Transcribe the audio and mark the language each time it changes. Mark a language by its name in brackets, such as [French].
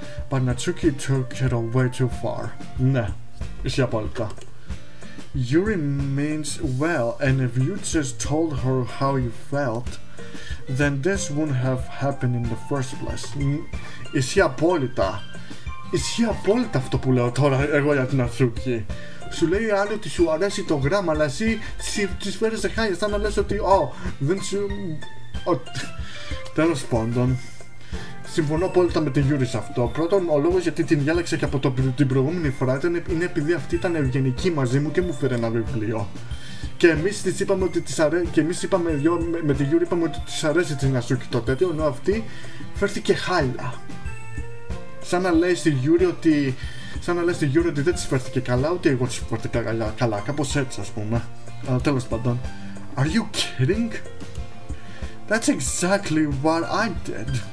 [English] But Natsuki took it way too far. [Greek] Ναι, είσαι απόλυτα. [English] Yuri means well, and if you just told her how you felt, then this wouldn't have happened in the first place. [Greek] Είσαι απόλυτα. Ισχύει απόλυτα αυτό που λέω τώρα εγώ για την Natsuki. Σου λέει άλλη ότι σου αρέσει το γράμμα, αλλά εσύ τις φέρεις σε χάλια, σαν να λες ότι δεν σου... Τέλος πάντων. Συμφωνώ απόλυτα με την Yuri σε αυτό. Πρώτον, ο λόγος γιατί την διάλεξα και από την προηγούμενη φορά είναι επειδή αυτή ήταν ευγενική μαζί μου και μου φέρε ένα βιβλίο. Και εμείς της είπαμε ότι της αρέσει, και εμείς είπαμε με την Yuri είπαμε ότι της αρέσει την Natsuki το τέτοιο, ενώ αυτή φέρθηκε χάλια. Σαν να λέει στη Yuri ότι δεν της φέρθηκε καλά, ούτε εγώ της φέρθηκα καλά, κάπως έτσι ας πούμε. Τέλος πάντων. [English] Are you kidding? That's exactly what I did.